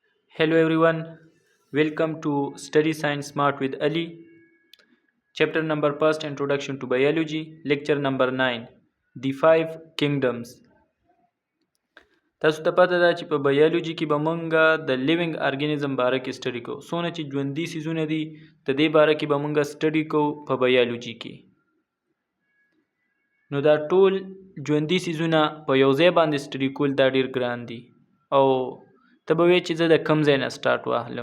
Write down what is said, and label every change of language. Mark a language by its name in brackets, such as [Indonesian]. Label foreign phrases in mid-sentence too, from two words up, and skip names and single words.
[English] Hello everyone, welcome to Study Science Smart with Ali. Chapter number first, Introduction to Biology. Lecture number 9, The Five Kingdoms. [Pashto] تاسو ته پته ده چې په بایولوژي کې به مونږ د [English] living organism [Pashto] باره کې سټډي کوو. څونه چې ژوندي څیزونه دي د دې باره کې به مونږ سټډي کوو په بایولوژي کې. نو دا ټول ژوندي څیزونه په یو ځای باندې سټډي کول دا ډیر ګران دي او ته به وایې چې زه د کم ځای نه سټارټ واخلم.